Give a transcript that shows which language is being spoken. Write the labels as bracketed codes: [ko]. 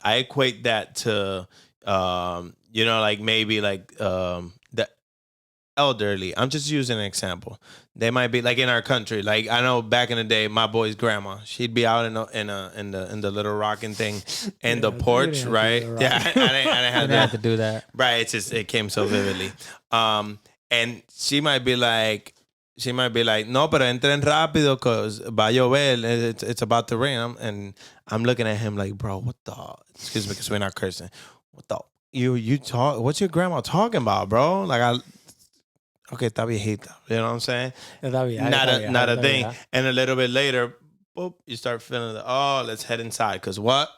[en] I equate that to, you know, like maybe like the elderly. I'm just using an example. They might be like in our country. Like I know back in the day, my boy's grandma, she'd be out in the little rocking thing in the porch, right? Yeah, I didn't have to do that. Right. It's just it came so vividly. And she might be like. [es] No, pero entren rápido [en] because [es] va a llover. [en] It's about to rain. And I'm looking at him like, bro, what the? Excuse me, because we're not cursing. What the? You talk? What's your grandma talking about, bro? Like okay, [es] está viejita. [en] You know what I'm saying? Not a thing. And a little bit later, boop, you start feeling let's head inside because what?